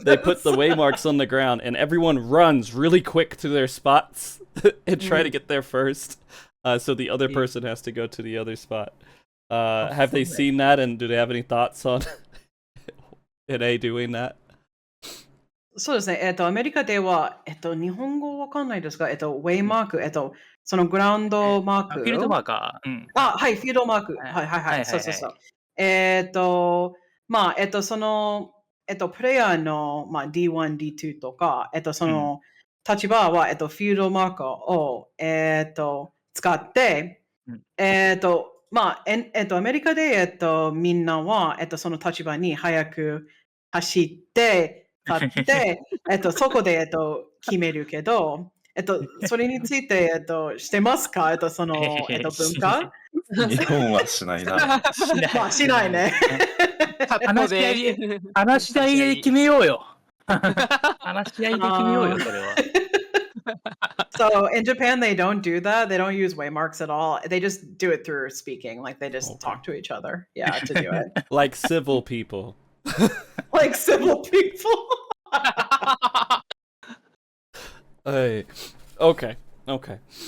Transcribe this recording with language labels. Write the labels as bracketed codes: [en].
[en] they put the waymarks on the ground, and everyone runs really quick to their spots and try to get there first. So the other person has to go to the other spot. Have they seen that, and do they have any thoughts on NA doing that? [ja] そうですね。アメリカでは、日本語わかんないですが、ウェイマーク、そのグラウンドマーク。フィールドマーカー。はい、フィールドマーク。はい。そう。まあ、その、プレイヤーの、まあ、D1、D2 とか、その、立場は、フィールドマーカーを、使って、アメリカで、みんなは、その立場に早く走って、立って、そこで、決めるけど、それについて、してますかその、文化日本はしないな。まあ、しないね。話し合いで、話し合いで決めようよ。話し合いで決めようよ、それは。 [en] So in Japan, they don't do that. They don't use waymarks at all. They just do it through speaking. Like they just talk to each other. Yeah, to do it. Like civil people. Like civil people. Hey. Okay.